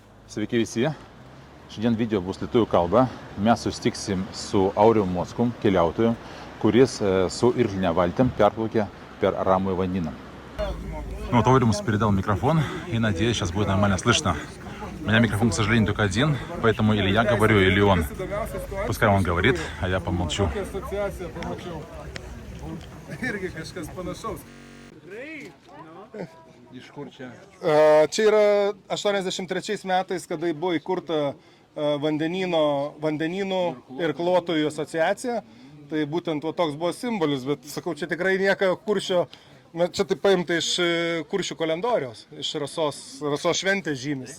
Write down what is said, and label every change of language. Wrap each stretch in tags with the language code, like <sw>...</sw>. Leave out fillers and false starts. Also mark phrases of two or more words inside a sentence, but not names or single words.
<lt>Sveiki visi. Šiandien video bus lietuvių kalba. Mes susitiksim su Aurimu Mockum, keliautoju, kuris su irkline valtim переплавке per Ramųjį vandeną.</lt> <ru>Ну вот Ауримус передал микрофон, и надеюсь, сейчас будет нормально слышно. У меня микрофон, к сожалению, только один, поэтому или я говорю, или он. Пускай он говорит, а я помолчу.</ru> <lt>Iš kur čia? Čia yra 83 metais, kada buvo įkurta vandenynų ir klotojų asociacija. Tai būtent toks buvo simbolis, bet sakau, čia tikrai nieko Kuršio, čia tai paimta iš Kuršių kalendoriaus, iš Rasos šventės žymis.</lt>